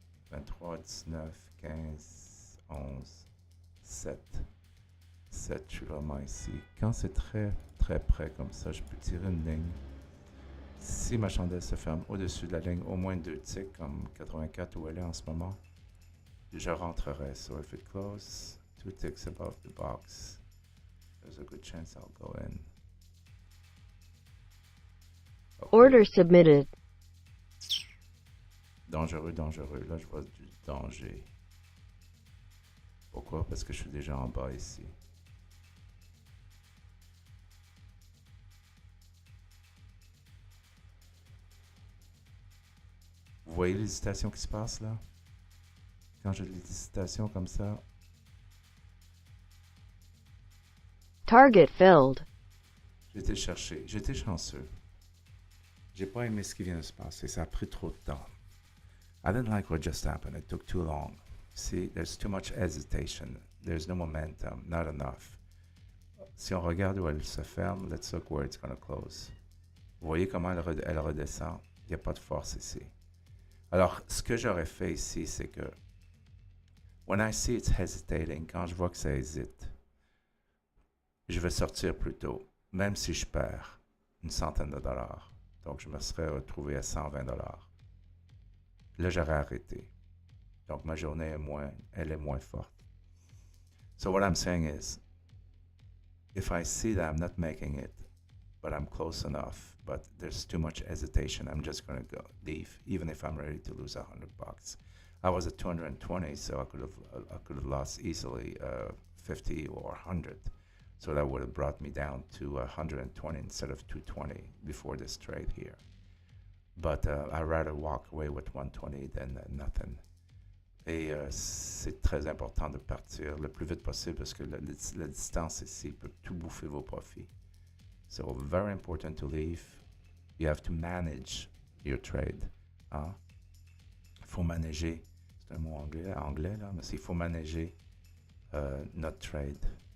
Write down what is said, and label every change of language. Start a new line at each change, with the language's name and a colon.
French: 23, 19, 15, 11, 7. 7, je suis vraiment ici. Quand c'est très très près comme ça, je peux tirer une ligne. Si ma chandelle se ferme au-dessus de la ligne, au moins 2 ticks, comme 84 où elle est en ce moment, je rentrerai.
English: So if it closes 2 ticks above the box, there's a good chance I'll go in. Okay. Order submitted.
French: Dangereux, dangereux. Là, je vois du danger. Pourquoi? Parce que je suis déjà en bas ici. Vous voyez l'hésitation qui se passe là? Quand j'ai l'hésitation comme ça,
English: Target filled.
French: J'ai été chercher. J'ai été chanceux. J'ai pas aimé ce qui vient de se passer. Ça a pris trop de temps.
English: I didn't like what just happened. It took too long. See, there's too much hesitation. There's no momentum. Not enough.
French: Si on regarde où elle se ferme,
English: let's look where it's going to close.
French: Vous voyez comment elle redescend? Il n'y a pas de force ici. Alors, ce que j'aurais fait ici, c'est que
English: when I see it's hesitating,
French: quand je vois que ça hésite, je vais sortir plus tôt, même si je perds une centaine de dollars. Donc, je me serais retrouvé à 120 dollars. Là, j'aurais arrêté. Donc, ma journée elle est moins forte.
English: So what I'm saying is, if I see that I'm not making it, but I'm close enough, but there's too much hesitation, I'm just going to go leave, even if I'm ready to lose $100. I was at 220, so I could have lost easily 50 or 100. So that would have brought me down to 120 instead of 220 before this trade here. But I'd rather walk away with 120 than nothing.
French: Et c'est très important de partir le plus vite possible parce que la distance ici peut tout bouffer vos profits.
English: So very important to leave. You have to manage your trade. Hein?
French: Il faut manager, c'est un mot anglais là, mais il faut manager notre trade.